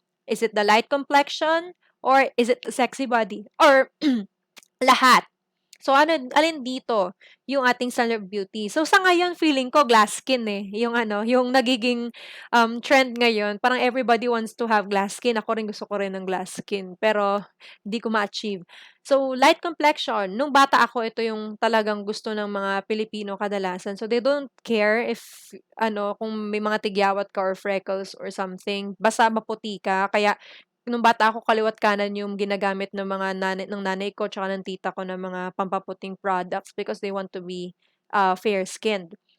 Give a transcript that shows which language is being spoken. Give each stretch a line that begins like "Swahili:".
English: Is it the light complexion? Or is it the sexy body? Or lahat?
Filipino: So, alin dito yung ating standard of beauty? So, sa ngayon, feeling ko glass skin eh. Yung nagiging trend ngayon.
English: Parang everybody wants to have glass skin.
Filipino: Ako rin gusto ko rin ng glass skin. Pero, hindi ko ma-achieve. So, light complexion. Nung bata ako, ito yung talagang gusto ng mga Pilipino kadalasan.
English: So, they don't care if,
Filipino: kung may mga tigyawat ka
English: or freckles or something.
Filipino: Basta maputi ka. Kaya, nung bata ako, kaliwat kanan yung ginagamit ng nanay ko tsaka ng tita ko ng mga pampaputing products
English: because they want to be fair-skinned.